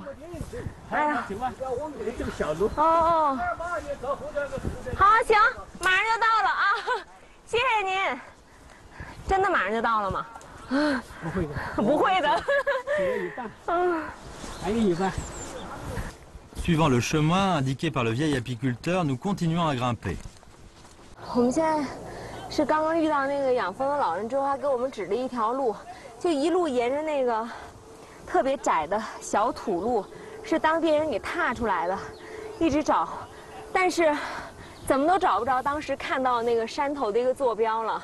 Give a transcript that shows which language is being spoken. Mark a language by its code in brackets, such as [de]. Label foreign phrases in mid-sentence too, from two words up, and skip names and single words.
[zh] 哎呀，这个小路。哦。好，行，马上就到了啊！谢谢您。真的马上就到了吗？不会的，不会的，只有一半，还有一半。 [fr] Suivant le chemin indiqué par le vieil apiculteur, nous continuons à grimper. [zh] 我们现在是刚刚遇到那个养蜂的老人之后，他给我们指了一条路，就一路沿着那个特别窄的小土路，是当地人给踏出来的，一直找，但是怎么都找不着当时看到那个山头的一个坐标了。